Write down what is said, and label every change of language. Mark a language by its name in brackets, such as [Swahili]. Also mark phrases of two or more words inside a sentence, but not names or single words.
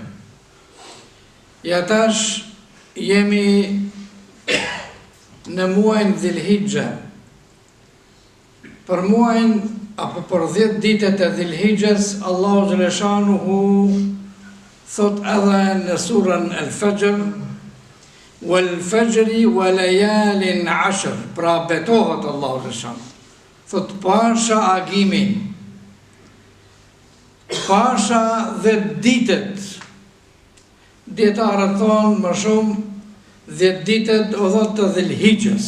[Albanian] Ja tash jemi në muajin Dhilhijja. Për muajin apo për 10 ditët e Dhilhijjes, Allahu xhaleshanuhu thot edhe në surën Al-Fajr, [Arabic] والفجر وليال عشر, [Albanian] pra betohet Allahu xhaleshanuhu. Thot pasha agimin, pasha dhe ditët. Dietarët thonë më shumë 10 ditët o dhëtë të Dhilhijjes.